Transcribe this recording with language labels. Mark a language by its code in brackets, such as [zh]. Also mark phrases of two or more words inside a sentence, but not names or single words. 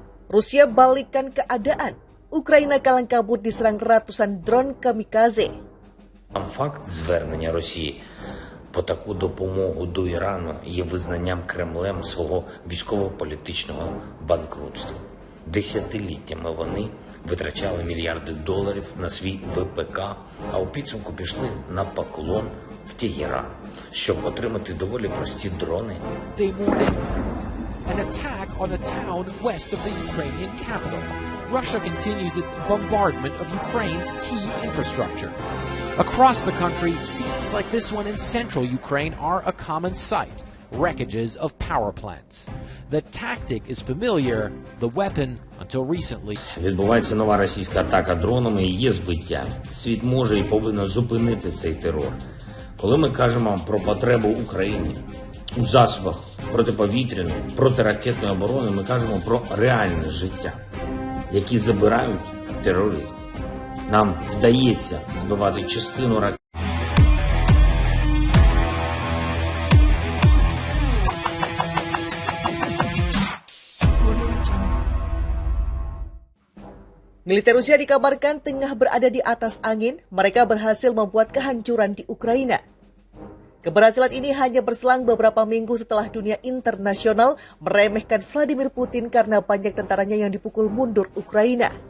[id] Rusia balikkan keadaan. Ukraina kalang kabut diserang ratusan drone kamikaze. [uk] Факт звернення Росії по таку допомогу до Ірану є визнанням Кремлем свого військово-політичного банкрутства. Десятиліттями вони витрачали мільярди доларів на свій ВПК, а у підсумку пішли на поклон в Тегеран, щоб отримати доволі прості дрони. [en] An attack on a town west of the Ukrainian capital. Russia continues its bombardment of Ukraine's key infrastructure. Across the country, scenes like this one in central Ukraine are a common sight. Wreckages of power plants. The tactic is familiar, the weapon until recently. [uk] Відбувається нова російська атака дронами і є збиття. Світ може і повинен зупинити цей терор. Коли ми кажемо про потребу України у засобах протиповітряної, протиракетної оборони, ми кажемо про реальне життя, які забирають терористи. Нам вдається збивати частину ракет. [id] Militer Rusia dikabarkan tengah berada di atas angin. Mereka berhasil membuat kehancuran di Ukraina. Keberhasilan ini hanya berselang beberapa minggu setelah dunia internasional meremehkan Vladimir Putin karena banyak tentaranya yang dipukul mundur Ukraina.